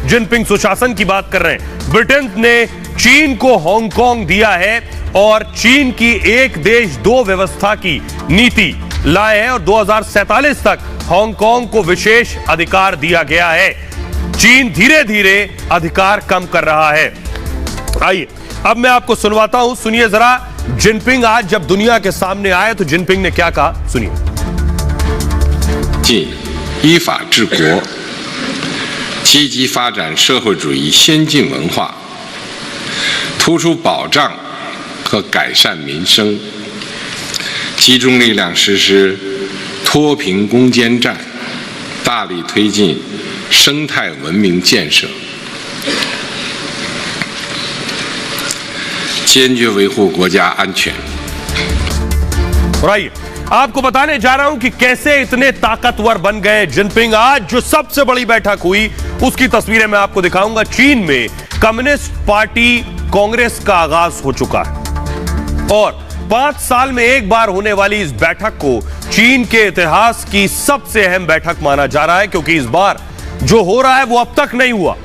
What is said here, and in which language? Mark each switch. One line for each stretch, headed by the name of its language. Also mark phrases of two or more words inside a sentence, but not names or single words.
Hindi: जिनपिंग सुशासन की बात कर रहे हैं। ब्रिटेन ने चीन को हांगकांग दिया है और चीन की एक देश दो व्यवस्था की नीति लाए हैं और 2047 तक हांगकांग को विशेष अधिकार दिया गया है। चीन धीरे धीरे अधिकार कम कर रहा है। आइए अब मैं आपको सुनवाता हूं, सुनिए जरा। जिनपिंग आज जब दुनिया के सामने आए तो जिनपिंग ने क्या कहा, सुनिए।
Chinese: 依法治国，积极发展社会主义先进文化，突出保障和改善民生，集中力量实施脱贫攻坚战，大力推进生态文明建设，坚决维护国家安全。
Hindi: आपको बताने जा रहा हूं कि कैसे इतने ताकतवर बन गए जिनपिंग। आज जो सबसे बड़ी बैठक हुई उसकी तस्वीरें मैं आपको दिखाऊंगा। चीन में कम्युनिस्ट पार्टी कांग्रेस का आगाज हो चुका है और 5 साल में एक बार होने वाली इस बैठक को चीन के इतिहास की सबसे अहम बैठक माना जा रहा है, क्योंकि इस बार जो हो रहा है वो अब तक नहीं हुआ।